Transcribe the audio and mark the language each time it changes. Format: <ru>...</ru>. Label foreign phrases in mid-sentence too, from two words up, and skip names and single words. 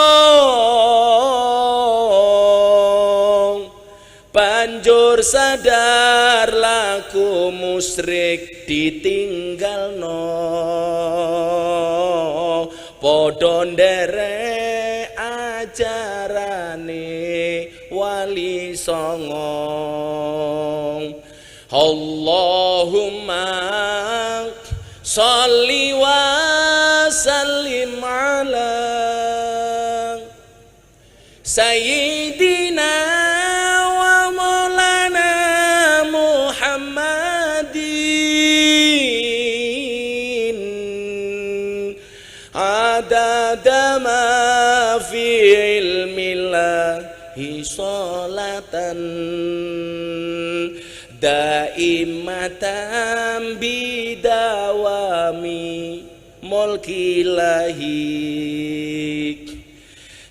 <jv>banjur sadar laku musyrik ditinggalno, padha nderek ajarane wali songo.</jv> <ar>اللهم صل وسلم على سيدنا ومولانا محمد عدد ما في علم الله صلاة دائمة بدوام ملك الله.</ar>